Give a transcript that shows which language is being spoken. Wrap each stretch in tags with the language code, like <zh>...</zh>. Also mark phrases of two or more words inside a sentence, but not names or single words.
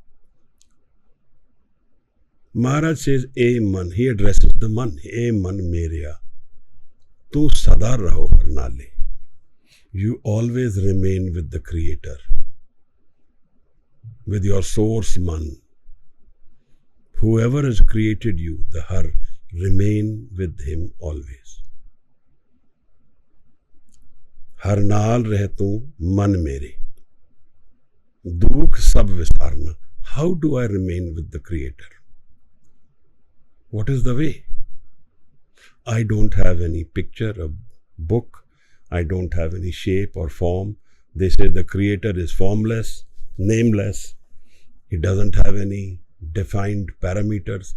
<en>Maharaj says,</en> <pa>"ਏ ਮਨ,"</pa> <en>he addresses the man,</en> <pa>"ਏ ਮਨ ਮੇਰਿਆ, ਤੂ ਸਦਾ ਰਹੋ ਹਰ ਨਾਲੇ."</pa> <en>You always remain with the Creator, with your source man. Whoever has created you, the Har, remain with him always.</en> <pa>ਹਰ ਨਾਲ ਰਹੇ ਤੂ ਮਨ ਮੇਰੇ, ਦੁਖ ਸਭ ਵਿਸਾਰਨਾ.</pa> <en>How do I remain with the Creator? What is the way? I don't have any picture, a book. I don't have any shape or form. They say the Creator is formless, nameless. He doesn't have any defined parameters.</en>